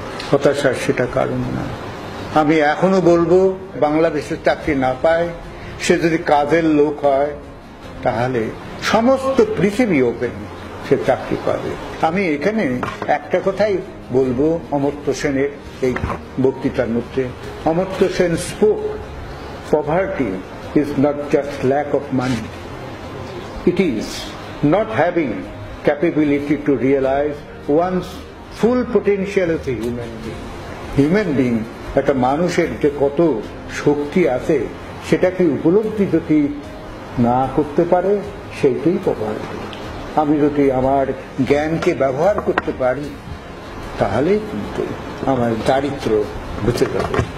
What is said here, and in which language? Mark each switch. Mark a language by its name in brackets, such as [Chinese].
[Bangla] হতাশার সেটা কারণ না। আমি এখনো বলবো, বাংলাদেশের চাকরি না পায়, সে যদি কাজের লোক হয় তাহলে সমস্ত পৃথিবী ওপেন, সে চাকরি পাবে। আমি এখানে একটা কথাই বলবো অমর্ত্য সেনের এই বক্তৃতার মধ্যে। [English] Amartya Sen spoke, poverty is not just lack of money, it is not having capability to realize one's full potential as a human being. Human being, [Bangla] একটা মানুষের যে কত শক্তি আছে সেটাকে উপলব্ধি যদি না করতে পারে, সেইটাই পভার্টি। আমি যদি আমার জ্ঞানকে ব্যবহার করতে পারি তাহলে কিন্তু আমার দারিদ্র বুঝে যাবে।